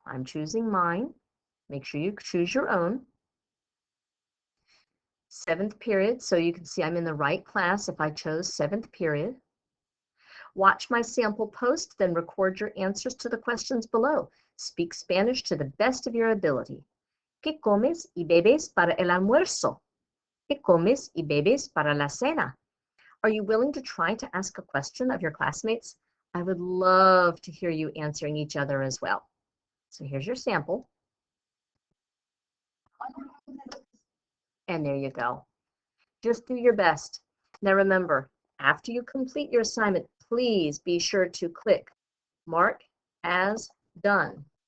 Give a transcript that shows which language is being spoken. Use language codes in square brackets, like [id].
[en] I'm choosing mine. Make sure you choose your own. 7th period, so you can see I'm in the right class if I chose 7th period. Watch my sample post, then record your answers to the questions below. Speak Spanish to the best of your ability. [es] ¿Qué comes y bebes para el almuerzo? ¿Qué comes y bebes para la cena? [en] Are you willing to try to ask a question of your classmates? I would love to hear you answering each other as well. So here's your sample. And there you go. Just do your best. Now remember, after you complete your assignment, please be sure to click Mark as Done.